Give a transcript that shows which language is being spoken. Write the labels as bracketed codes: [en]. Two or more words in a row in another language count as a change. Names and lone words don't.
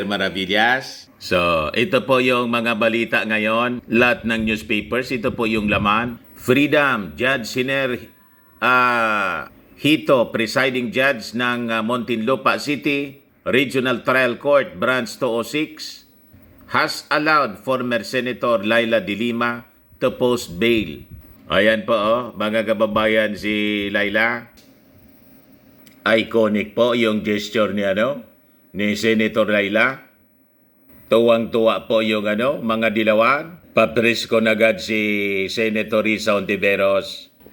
[tl] Maravillas. So, ito po yung mga balita ngayon. Lahat ng newspapers, ito po yung laman. Freedom, Judge Siner Hito, [en] presiding judge [tl] ng Muntinlupa City Regional Trial Court, Branch 206, [en] has allowed former Senator Laila de Lima to post bail. [tl] Ayan po, mga kababayan, si Laila. Iconic po yung gesture ni ni Senator Laila. Tuwang-tuwa po yung mga dilawan. Papresko na agad si Senator Risa Ontiveros.